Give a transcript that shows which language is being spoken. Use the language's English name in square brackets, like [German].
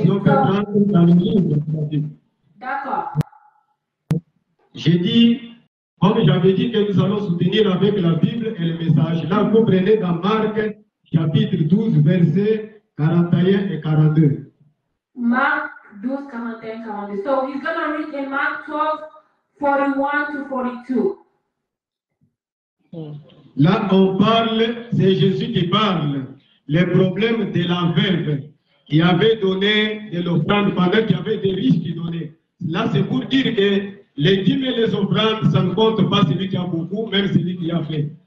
[French] Si on peut prendre dans le livre de la Bible. D'accord. J'ai dit, comme j'avais dit que nous allons soutenir avec la Bible et le message. Là, vous prenez dans Marc, chapitre 12, versets 41 et 42. Marc 12, 41, 42. [English] So he's going to read in Mark 12, 41 to 42. [French] Là, on parle, c'est Jésus qui parle, le problème de la veuve qui avait donné de l'offrande pendant qu'il y avait des riches qui donnaient. Là, c'est pour dire que les dîmes et les offrandes, ça ne compte pas celui qui a beaucoup, même celui qui a fait.